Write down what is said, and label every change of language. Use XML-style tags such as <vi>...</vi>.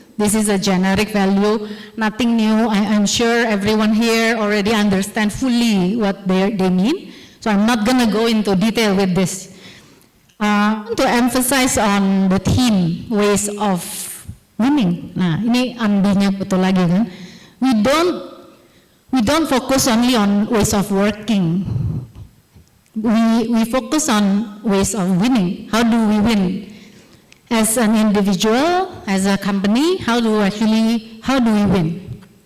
<en>This is a generic value, nothing new. I'm sure everyone here already understands fully what they mean. So I'm not going to go into detail with this. To emphasize on the theme, ways of winning.</en> <id>Nah, ini ambinya betul lagi kan.</id> <en>We don't focus only on ways of working. We focus on ways of winning. How do we win? As an individual, as a company, how do we win?</en>